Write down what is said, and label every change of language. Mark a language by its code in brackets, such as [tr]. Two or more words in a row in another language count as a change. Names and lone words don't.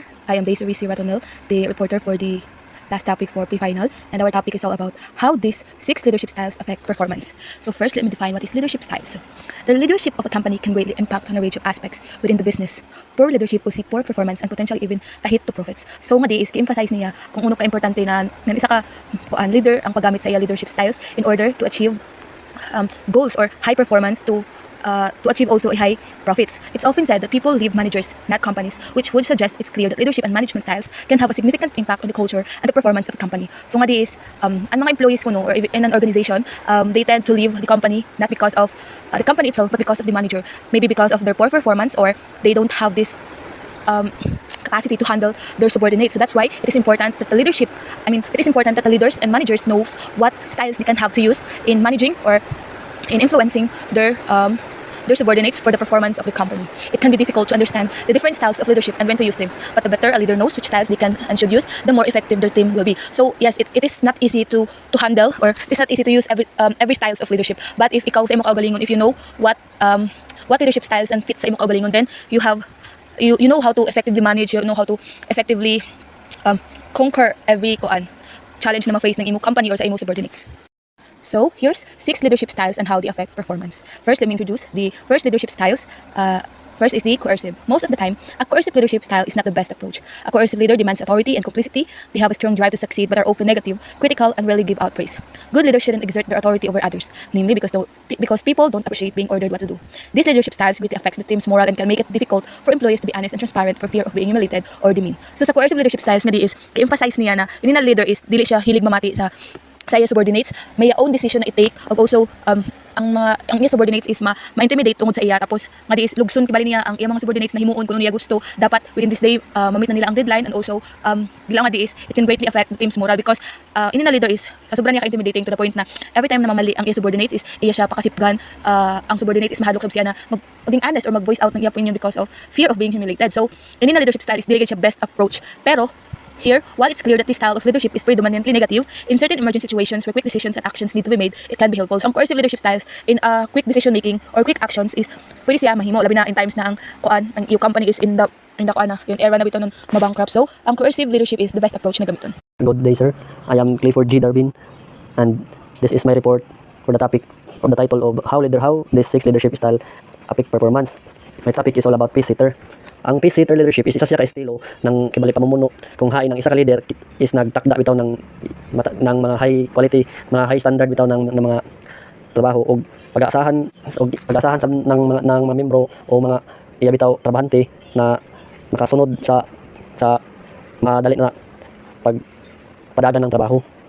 [en] I am Daisy Risi Ratonel, the reporter for the last topic for pre-final, and our topic is all about how these 6 leadership styles affect performance. So first, let me define what is leadership styles. The leadership of a company can greatly impact on a range of aspects within the business. Poor leadership will see poor performance and potentially even a hit to profits. [ceb] So ngadi is ki-emphasize niya kung uno ka-importante na isa ka leader ang paggamit sa iya [en] leadership styles in order to achieve goals or high performance to achieve also a high profits. It's often said that people leave managers, not companies, which would suggest it's clear that leadership and management styles can have a significant impact on the culture and the performance of a company. [ceb] So nga di is, ang mga employees ko no, [en] or in an organization, they tend to leave the company not because of the company itself, but because of the manager. Maybe because of their poor performance or they don't have this capacity to handle their subordinates. So that's why it is important that the leaders and managers knows what styles they can have to use in managing or in influencing their subordinates for the performance of the company. It can be difficult to understand the different styles of leadership and when to use them. But the better a leader knows which styles they can and should use, the more effective their team will be. So yes, it is not easy to handle, or it's not easy to use every styles of leadership. But if [ceb] ikaw sa imo kaugalingon, [en] if you know what leadership styles and fits [ceb] sa imo kaugalingon, [en] then you know how to effectively manage, you know how to effectively conquer every challenge [ceb] na ma-face ng imo [en] company or [ceb] sa imo [en] subordinates. So here's 6 leadership styles and how they affect performance. First, let me introduce the first leadership styles. First is the coercive. Most of the time, a coercive leadership style is not the best approach. A coercive leader demands authority and complicity. They have a strong drive to succeed but are often negative, critical, and rarely give out praise. Good leaders shouldn't exert their authority over others, namely because people don't appreciate being ordered what to do. These leadership styles greatly affects the team's morale and can make it difficult for employees to be honest and transparent for fear of being humiliated or demeaned. [ceb] So sa [en] coercive leadership styles [ceb] nga di is ka-emphasize niya na yun na leader is dili siya hilig mamati sa iya subordinates, may [en] own decision [ceb] na i-take, ug also ang iya subordinates is ma-intimidate tungod sa iya, tapos nga di is lugson kibali niya ang iya mga subordinates na himuon kuno niya gusto dapat [en] within this day [ceb] ma-meet na nila ang deadline, [en] and also [ceb] bilang nga di is [en] it can greatly affect the team's morale because [ceb] ini na leader is sa sobrang niya ka-intimidating [en] to the point [ceb] na every time na mamali ang iya subordinates is iya siya pakasipgan, ang subordinates is mahadlok sab siya na maging honest or mag-voice out ng iya opinion [en] because of fear of being humiliated. So [ceb] ini na [en] leadership style [ceb] is dili siya [en] best approach, pero here, while it's clear that this style of leadership is predominantly negative, in certain emergent situations where quick decisions and actions need to be made, it can be helpful. So, ang coercive leadership styles in quick decision making or quick actions is [ceb] pwede siya mahimo labi na [en] in times [ceb] na ang yung [en] company is in the yung era [ceb] na bitaw ng mabankrupt. [en] So, ang coercive leadership is the best approach [ceb] na gamiton. [en] Good day, sir. I am Clifford G. Darwin, and this is my report for the topic of the title of how this 6 leadership style affect performance. My topic is all about peace seater. [ceb] Ang peace seater leadership is isa siya ka estilo ng kibali pamumuno kung hain ng isa ka leader is nagtakda bitaw ng mga [en] high quality, [ceb] mga [en] high standard [ceb] bitaw ng mga trabaho og pag-aasahan sa ng mga membro o mga iya bitaw trabahante na makasunod sa madali na pagpadada ng trabaho.